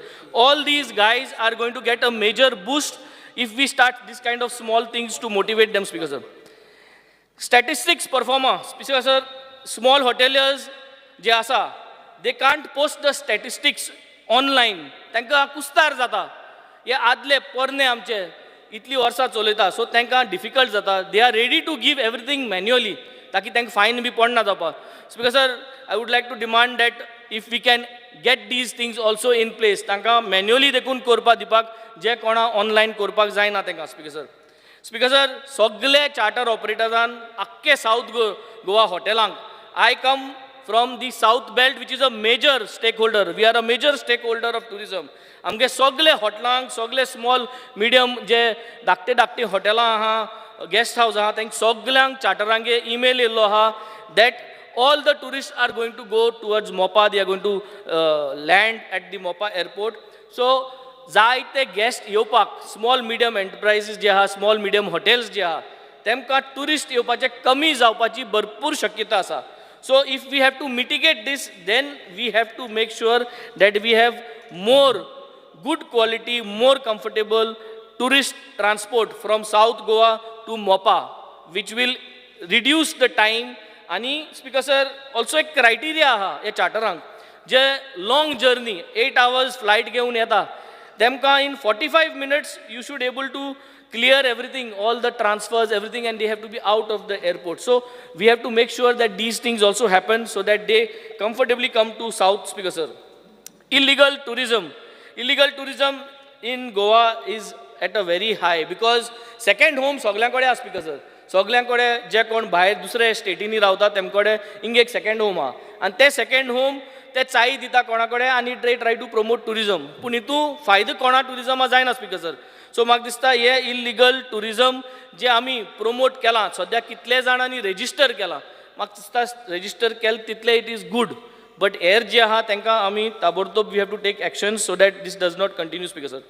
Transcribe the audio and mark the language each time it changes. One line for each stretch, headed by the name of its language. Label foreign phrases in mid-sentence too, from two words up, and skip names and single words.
English: All these guys are going to get a major boost if we start this kind of small things to motivate them, Speaker sir. Statistics performer, Speaker sir, small hoteliers जे आसा, they can't post the statistics online.
Konkani: तांकां कुस्तार जाता. हे आदले पोरणे आमचे इतली वर्सां चलयता, सो तांकां डिफिकल्ट जाता.
English: They are ready to give everything manually,
Konkani: ताकी तांकां फायन बी पडना जावपाक.
English: Speaker sir, I would like to demand that if we can get these things also in place,
Konkani: तांकां manually देखून करपाक दिवपाक, जे कोणा ऑनलायन करपाक जायना तांकां,
English: Speaker sir. Speaker sir,
Konkani: सगळे चार्टर ऑपरेटरान आख्खे साऊथ गोवा हॉटेलांक,
English: I come from the south belt, which is a major stakeholder. We are a major stakeholder of tourism.
Konkani: आमगे सगळे हॉटेलांक, सगळे
English: small medium
Konkani: जे धाकटे हॉटेलां आहा,
English: guest house
Konkani: आहा तांकां सगल्यांक चार्टरांगे ईमेल येयल्लो आहा
English: that all the tourists are going to go towards Mopa, they are going to land at the Mopa airport. So,
Konkani: जायते guest येवपाक,
English: small medium enterprises
Konkani: जे आहा,
English: small medium hotels
Konkani: जे आहा, तेमकां tourist येवपाचे कमी जावपाची भरपूर शक्यता आसा.
English: So, if we have to mitigate this, then we have to make sure that we have more good quality, more comfortable tourist transport from South Goa to Mopa, which will reduce the time. आणि Speaker sir also
Konkani: एक क्रायटेरिया आहा या चार्टरांक जे
English: long journey 8 hours फ्लायट
Konkani: घेवन येता तेमकां
English: in 45 minutes you should able to clear everything, all the transfers, everything, and they have to be out of the airport. So we have to make sure that these things also happen so that they comfortably come to South, Speaker sir. Illegal tourism in Goa is at a very high because second home
Konkani: सगळ्यांकडे आसा
English: Speaker sir.
Konkani: सगळ्यांकडे जे कोण भायर दुसरे स्टेटीनी रावता तेमकडे हिंगा एक
English: second home
Konkani: आहा आनी ते
English: second home
Konkani: ते चाई दिता कोणाकडे आनी
English: they try to promote tourism
Konkani: पूण हितू फायदो कोणा टुरिजमा जायना
English: Speaker sir.
Konkani: सो म्हाका दिसता हे
English: illegal tourism
Konkani: जे आमी प्रमोट केलां सद्या कितले जाणांनी रेजिस्टर केलां म्हाका दिसता रेजिस्टर केलें तितले
English: it is good but
Konkani: हेर जे आहा तांकां आमी ताबडतोब
English: we have to take action so that this does not continue Speaker sir.